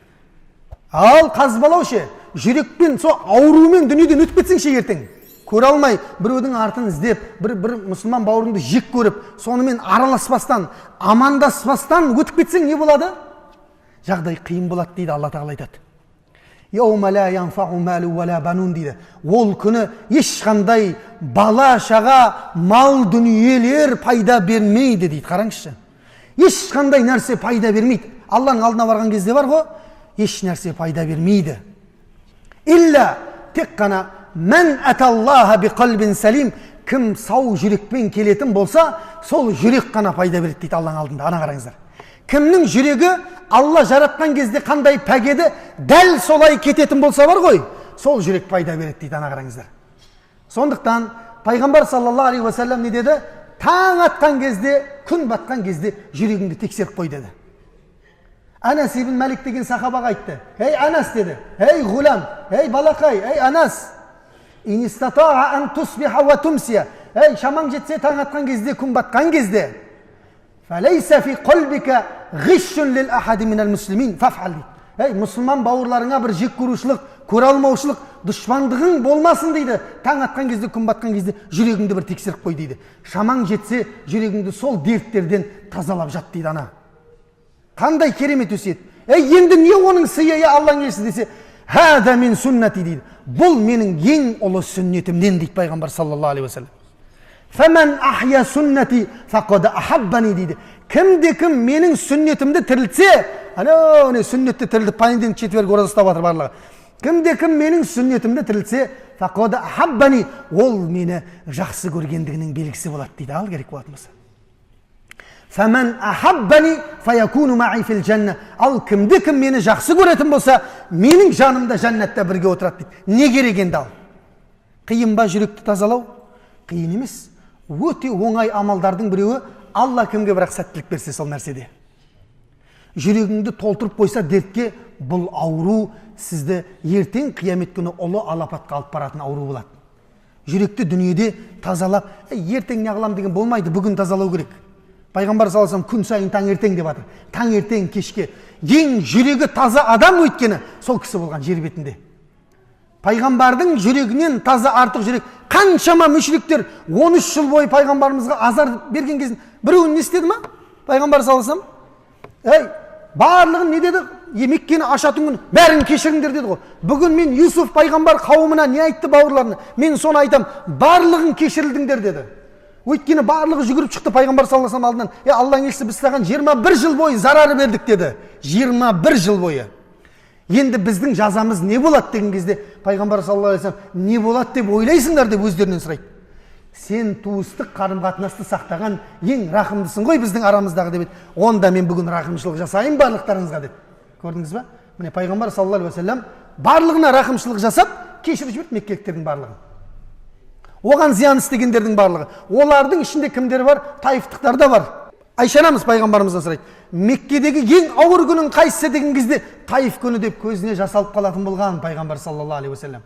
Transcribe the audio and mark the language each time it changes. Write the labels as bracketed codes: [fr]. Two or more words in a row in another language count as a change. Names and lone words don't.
[kk] Ал қазбалау ше, жүрекпен, со ауруымен дүниеден өтіп кетсең ше ертең. Көре алмай, біреудің артын іздеп, бір мұсылман бауырыңды жек көріп, сонымен араласпастан, амандаспастан өтіп кетсең не болады? Жағдай қиын болады дейді Алла Тағала айтады. [ar] يوم لا ينفع مال ولا بنون дейді. [kk] Ол күні ешқандай бала шаға, мал дүниелер пайда бермейді дейді. Қараңызшы. Ешқандай нәрсе пайда бермейді. Алланың алдына барған кезде бар ғой, еш нәрсе пайда бермейді. Илля тек қана [ar] من أتى الله بقلب سليم, [kk] кім сау жүрекпен келетін болса, сол жүрек қана пайда береді дейді Алланың алдында. Ана қараңыздар. Кімнің жүрегі Алла жаратқан кезде қандай пәгеді, дәл солай кететін болса бар ғой, сол жүрек пайда береді дейді. Ана қараңыздар. Сондықтан пайғамбар [ar] صلى الله عليه وسلم [kk] не деді? Таң атқан кезде, күн батқан кезде жүрегіңді тексеріп қой деді. Анас ибн Малик деген сахабаға айтты. Ей Анас деді. Ей ғулам, ей балақай, ей Анас. [ar] إن استطعت أن تصبح وتمسي. [kk] Ей шамаң жетсе, таң атқан кезде, күн батқан кезде. [ar] فليس في قلبك غش لأحد من المسلمين فافعل. [kk] Ей мұсылман бауырларыңа бір жек көрушілік, көре алмаушылық, дұшпандығың болмасын дейді. Таң атқан кезде, күн батқан кезде жүрегіңді бір тексеріп қой дейді. Шамаң жетсе, жүрегіңді сол дерттерден тазалап жат дейді ана. Қандай керемет өсиет. Енді не оның сыйы, Алланың елшісі десе, [ar] «هذا من سنتي» [kk] дейді. Бұл менің ең ұлы сүннетімнен дейді пайғамбар [ar] صلى الله عليه وسلم. «فمن أحيا سنتي فقد أحبني» дейді. [kk] Кім менің сүннетімді тірілтсе, ана сүннетті тірілтіп [ru] понедельник, четверг [kk] ораза ұстап жатыр барлығы. Кім менің сүннетімді тірілтсе, [ar] فقد أحبني, [kk] ол мені жақсы көргендігінің белгісі болады дейді. Ал керек болатын болса. [ar] فمن أحبني فيكون معي في الجنة. [kk] Ал кім мені жақсы көретін болса, менің жанымда жәннатта бірге отырады дейді. Не керек енді ал? Қиын ба жүректі тазалау? Қиын емес. Өте оңай амалдардың біреуі, Алла кімге бірақ сәттілік берсе сол нәрседе. Жүрегіңді толтырып қойса дертке, бұл ауру сізді ертең қиямет күні ұлы алапатқа алып баратын ауру болады. Жүректі дүниеде тазалап, ертең не қылам деген болмайды, бүгін тазалау керек. Пайғамбар [ar] صلى الله عليه وسلم [kk] күн сайын таңертең деп жатыр. Таңертең, кешке. Ең жүрегі таза адам өйткені сол кісі болған жер бетінде. Пайғамбардың жүрегінен таза артық жүрек. Қаншама мүшриктер 13 жыл бойы пайғамбарымызға азар берген кезін біреуін не істеді ма? Пайғамбар [ar] صلى الله عليه وسلم, [kk] барлығын не деді? Меккені ашатын күн бәрін кешіріңдер деді ғой. Бүгін мен Юсуф пайғамбар қауымына не айтты бауырларына? Мен соны айтам, барлығын кешірілдіңдер деді. Өйткені барлығы жүгіріп шықты пайғамбар [ar] صلى الله عليه وسلم [kk] алдынан. Алланың елшісі, біз саған 21 жыл бойы зарар бердік деді. 21 жыл бойы. Енді біздің жазамыз не болады деген кезде пайғамбар [ar] صلى الله عليه وسلم [kk] не болады деп ойлайсыңдар деп өздерінен сұрайды. Сен туыстық қарым-қатынасты сақтаған ең рақымдысың ғой біздің арамыздағы деп еді. Онда мен бүгін рақымшылық жасайын барлықтарыңызға деп. Көрдіңіз ба? Міне пайғамбар [ar] صلى الله عليه وسلم [kk] барлығына рақымшылық жасап кешіріп жіберді меккеліктердің барлығын. Оған зиян істегендердің барлығы. Олардың ішінде кімдер бар? Таифтықтар да бар. Айша анамыз пайғамбарымыздан сұрайды. Меккедегі ең ауыр күнің қайсысы деген кезде Таиф күні деп көзіне жас алып қалатын болған пайғамбар [ar] صلى الله عليه وسلم.